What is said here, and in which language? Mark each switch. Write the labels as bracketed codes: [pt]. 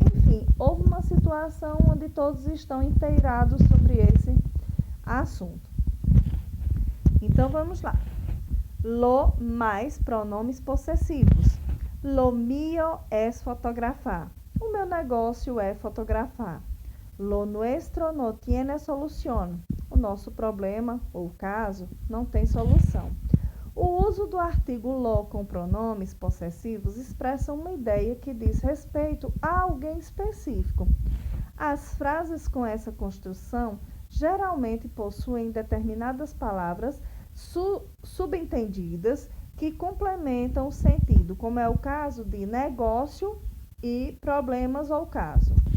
[pt] Enfim, houve uma situação onde todos estão inteirados sobre esse assunto. Então, vamos lá. Lo mais pronomes possessivos. [es] Lo mío es fotografar. [pt] O meu negócio é fotografar. [es] Lo nuestro no tiene solución. [pt] O nosso problema ou caso não tem solução. O uso do artigo lo com pronomes possessivos expressa uma ideia que diz respeito a alguém específico. As frases com essa construção geralmente possuem determinadas palavras subentendidas que complementam o sentido, como é o caso de negócio e problemas ou caso.